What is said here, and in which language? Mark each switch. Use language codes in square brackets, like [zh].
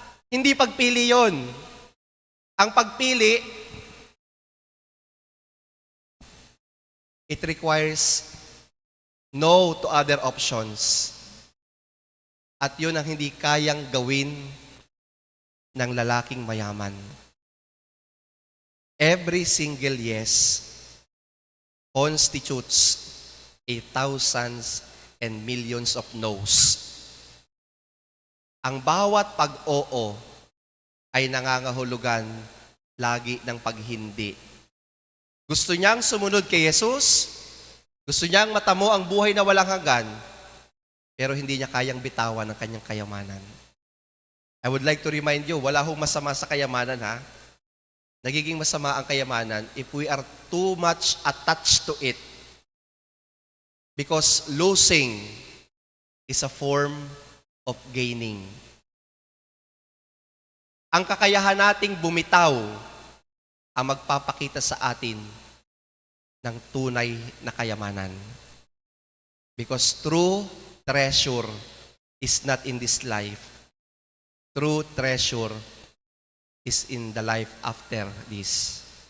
[tl] Hindi pagpili yon. Ang pagpili, [en] it requires no to other options. [tl] At yun ang hindi kayang gawin ng lalaking mayaman. [en] Every single yes constitutes a thousands and millions of no's. [tl] Ang bawat pag-oo ay nangangahulugan lagi ng paghindi. Gusto niyang sumunod kay Jesus, gusto niyang matamo ang buhay na walang hanggan, pero hindi niya kayang bitawan ang kanyang kayamanan. [en] I would like to remind you, [tl] wala hong masama sa kayamanan ha. Nagiging masama ang kayamanan [en] if we are too much attached to it. Because losing is a form of gaining. [tl] Ang kakayahan nating bumitaw ang magpapakita sa atin ng tunay na kayamanan. [en] Because true treasure is not in this life. True treasure is in the life after this.